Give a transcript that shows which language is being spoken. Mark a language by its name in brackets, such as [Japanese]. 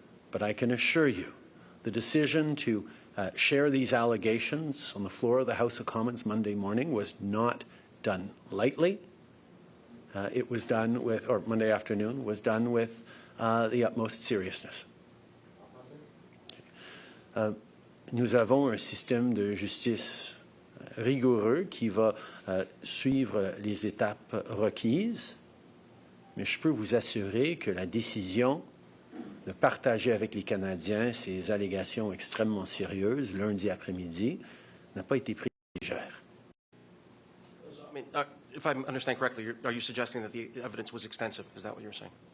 [English] But I can assure you, the decision to share these allegations on the floor of the House of Commons Monday morning was not done lightly. It was done with, or Monday afternoon, was done with the utmost seriousness. [French] Nous avons un système de justice rigoureux qui va suivre les étapes requises, mais je peux vous assurer que la décision de partager avec les Canadiens ces allégations extrêmement sérieuses lundi après-midi n'a pas été prise légère. [English] I mean, if I understand correctly, are you suggesting that the evidence was extensive? Is that what you're saying?